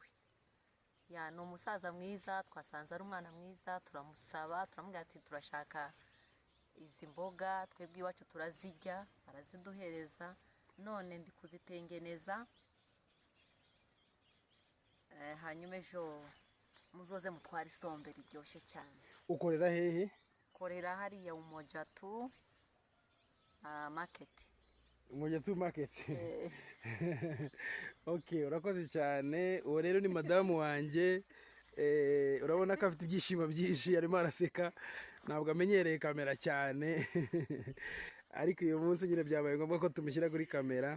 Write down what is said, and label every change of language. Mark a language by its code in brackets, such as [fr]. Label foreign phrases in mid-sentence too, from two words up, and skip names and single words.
[rw] Ni umusaza mwiza, twasanze ari umwana mwiza, turamusaba, turamubwira ati turashaka izi mboga, twebwe iwacu turazirya. Araziduhereza. None ndi kuzitengeneza, hanyuma ejo muzoze mutwara isombe riryoshye cyane. Ukorera hehe? Korera hariya Umoja tu market. Umoja tu market. Okay, urakoze cyane. Uwo rero ni madamu wanjye. Urabona ko afite ibyishimo byinshi, arimo araseka. Ntabwo amenyereye kamera cyane, ariko uyu munsi nyine byabaye ngombwa ko tumushyira kuri kamera.